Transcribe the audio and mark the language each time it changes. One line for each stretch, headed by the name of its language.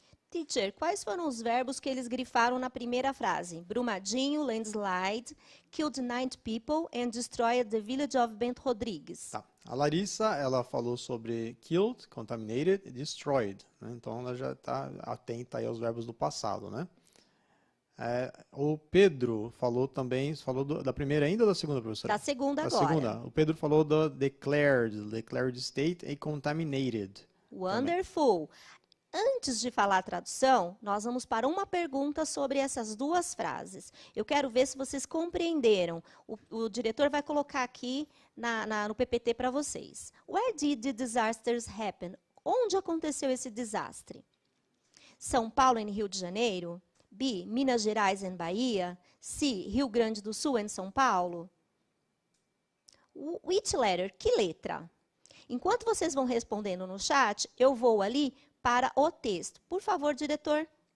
Portuguese: Teacher, quais foram os verbos que eles grifaram na primeira frase?
English: Brumadinho, landslide, killed 9 people and destroyed the village of Bento Rodrigues.
Portuguese: Tá. A Larissa, ela falou sobre killed, contaminated e destroyed, né? Então ela já está atenta aí aos verbos do passado, né? O Pedro falou também, da primeira ainda ou da segunda, professora? Da segunda da agora. Segunda. O Pedro falou da declared state e contaminated.
English: Wonderful.
Portuguese: Antes de falar a tradução, nós vamos para uma pergunta sobre essas duas frases. Eu quero ver se vocês compreenderam. O diretor vai colocar aqui no PPT para vocês.
English: Where did the disasters happen?
Portuguese: Onde aconteceu esse desastre? São Paulo e Rio de Janeiro? B, Minas Gerais e Bahia? C, Rio Grande do Sul e São Paulo?
English: Which letter?
Portuguese: Que letra? Enquanto vocês vão respondendo no chat, eu vou ali para o texto. Por favor, diretor.